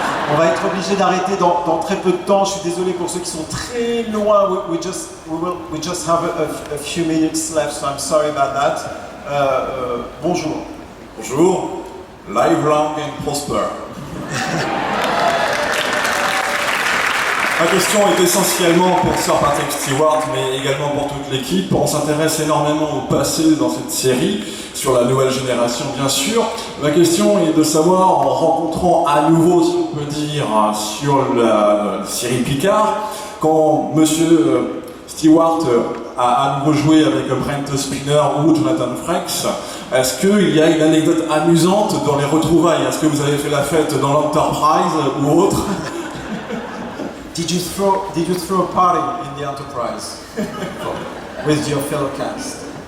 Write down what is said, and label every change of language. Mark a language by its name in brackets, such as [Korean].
[French] On va être obligé d'arrêter dans très peu de temps. Je suis désolé pour ceux qui sont très loin. [English] We just have a few minutes left, so I'm sorry about that. [French] Bonjour. Bonjour. [English] Live long and prosper. [French] Ma question est essentiellement pour Sir Patrick Stewart, mais également pour toute l'équipe. On s'intéresse énormément au passé dans cette série, sur la nouvelle génération bien sûr. Ma question est de savoir, en rencontrant à nouveau, si on peut dire, sur la série Picard, quand Monsieur Stewart a à nouveau joué avec Brent Spiner ou Jonathan Frakes, est-ce qu'il y a une anecdote amusante dans les retrouvailles? Est-ce que vous avez fait la fête dans l'Enterprise ou autre? [English] Did you throw a party in the Enterprise with your fellow cast?